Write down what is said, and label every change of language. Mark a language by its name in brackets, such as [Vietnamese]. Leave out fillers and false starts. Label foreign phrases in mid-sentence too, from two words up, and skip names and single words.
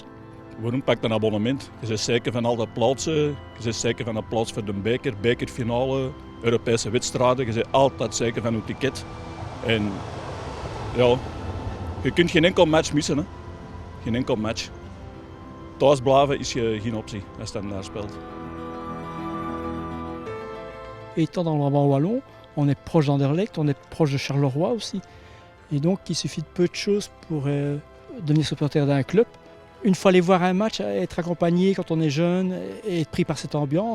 [Dutch] Waarom pak je een abonnement? Je bent zeker van al dat plaatsen, je bent zeker van een plaats voor de beker, bekerfinale, Europese wedstrijden. Je bent altijd zeker van je ticket. En ja, je kunt geen enkel match missen, hè. Geen enkel match. Thuis blijven is geen optie als je daar speelt. [French] Étant dans l'Brabant wallon, on est proche d'Anderlecht, on est proche de Charleroi aussi. Et donc il suffit de peu de choses pour devenir supporter d'un club. Une fois aller voir un match, être accompagné quand on est jeune et être pris par cette ambiance.